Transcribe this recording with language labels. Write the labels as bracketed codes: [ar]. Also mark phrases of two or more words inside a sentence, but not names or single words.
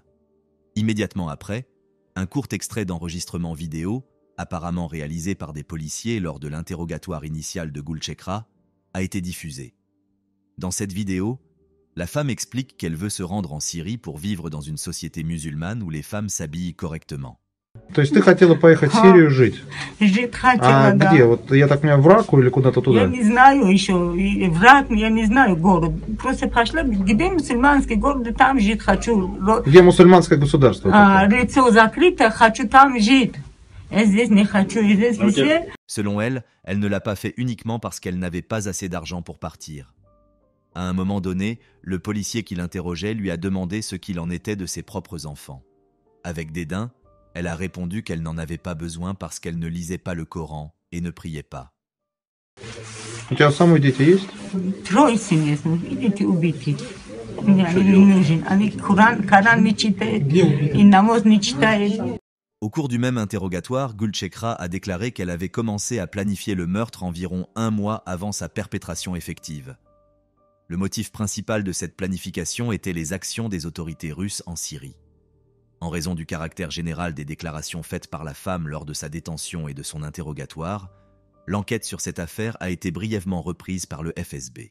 [fr] Immédiatement après, un court extrait d'enregistrement vidéo, apparemment réalisé par des policiers lors de l'interrogatoire initial de Gulchekra, a été diffusé. Dans cette vidéo, la femme explique qu'elle veut se rendre en Syrie pour vivre dans une société musulmane où les femmes s'habillent correctement. [ru] То есть ты хотела поехать в Сирию жить? Жить А хотела, да. где? Вот я так понимаю, в Раку или куда-то Я туда? не знаю еще, и враг, я не знаю город. Просто пошла, где мусульманский город, там жить хочу. Где мусульманское государство? Лицо закрыто, хочу там жить. Я здесь не хочу, и здесь все. [fr] Selon elle, elle ne l'a pas fait uniquement parce qu'elle n'avait pas assez d'argent pour partir. À un moment donné, le policier qui l'interrogeait lui a demandé ce qu'il en était de ses propres enfants. Avec dédain, elle a répondu qu'elle n'en avait pas besoin parce qu'elle ne lisait pas le Coran et ne priait pas. [ru] У тебя самые дети есть? 3 семьи, видите, убиты. Мне они не нужны. Они Коран не читают, и намаз не читают. [fr] Au cours du même interrogatoire, Gulchekra a déclaré qu'elle avait commencé à planifier le meurtre environ 1 mois avant sa perpétration effective. Le motif principal de cette planification était les actions des autorités russes en Syrie. En raison du caractère général des déclarations faites par la femme lors de sa détention et de son interrogatoire, l'enquête sur cette affaire a été brièvement reprise par le FSB.